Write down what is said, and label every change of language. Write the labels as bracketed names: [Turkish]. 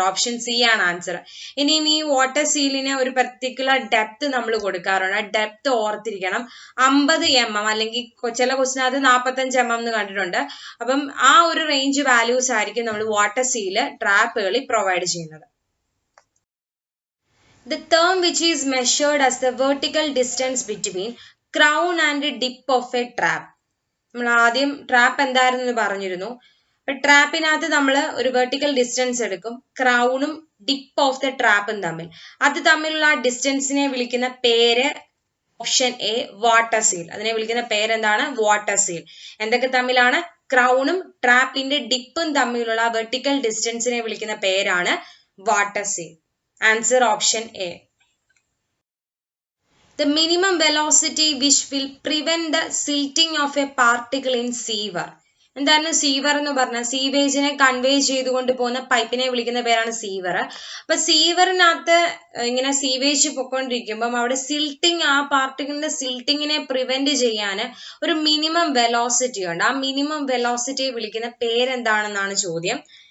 [Malayalam] Option C ആണ് answer. ഇനിയും ഈ വാട്ടർ സീലിന് ഒരു പർട്ടിക്കുലർ ഡെപ്ത് നമ്മൾ കൊടുക്കാറുണ്ട്. ആ ഡെപ്ത് ഓർത്തിരിക്കണം. 50 mm അല്ലെങ്കിൽ ചില ക്വസ്റ്റിനകത്ത് 45 mm എന്ന് കണ്ടിട്ടുണ്ട്. അപ്പം ആ ഒരു റേഞ്ച് വാല്യൂസ് ആയിരിക്കും നമ്മൾ വാട്ടർ സീല് ട്രാപ്പുകളിൽ പ്രൊവൈഡ് ചെയ്യുന്നത്. [English] The term which is measured as the vertical distance between crown and dip of a trap. [Malayalam] നമ്മൾ ആദ്യം ട്രാപ്പ് എന്തായിരുന്നു പറഞ്ഞിരുന്നു. ട്രാപ്പിനകത്ത് നമ്മൾ ഒരു വെർട്ടിക്കൽ ഡിസ്റ്റൻസ് എടുക്കും, ക്രൗണും ഡിപ്പ് ഓഫ് ദ ട്രാപ്പും തമ്മിൽ. അത് തമ്മിലുള്ള ആ ഡിസ്റ്റൻസിനെ വിളിക്കുന്ന പേര് ഓപ്ഷൻ എ വാട്ടർ സീൽ. അതിനെ വിളിക്കുന്ന പേരെന്താണ്? Water seal. എന്തൊക്കെ തമ്മിലാണ്? ക്രൗണും ട്രാപ്പിന്റെ ഡിപ്പും തമ്മിലുള്ള വെർട്ടിക്കൽ ഡിസ്റ്റൻസിനെ വിളിക്കുന്ന പേരാണ് water seal. Answer option A. [English] The minimum velocity which will prevent the silting of a particle in sewer. [Malayalam] എന്താണ് സീവർ എന്ന് പറഞ്ഞാൽ? സീവേജിനെ കൺവേ ചെയ്തുകൊണ്ട് പോകുന്ന പൈപ്പിനെ വിളിക്കുന്ന പേരാണ് സീവർ. അപ്പൊ സീവറിനകത്ത് ഇങ്ങനെ സീവേജ് പൊക്കോണ്ടിരിക്കുമ്പം അവിടെ സിൽട്ടിങ്, ആ പാർട്ടിക്കിളിന്റെ സിൽട്ടിങ്ങിനെ പ്രിവെന്റ് ചെയ്യാൻ ഒരു മിനിമം വെലോസിറ്റി ഉണ്ട്. ആ മിനിമം വെലോസിറ്റിയെ വിളിക്കുന്ന പേരെന്താണെന്നാണ് ചോദ്യം.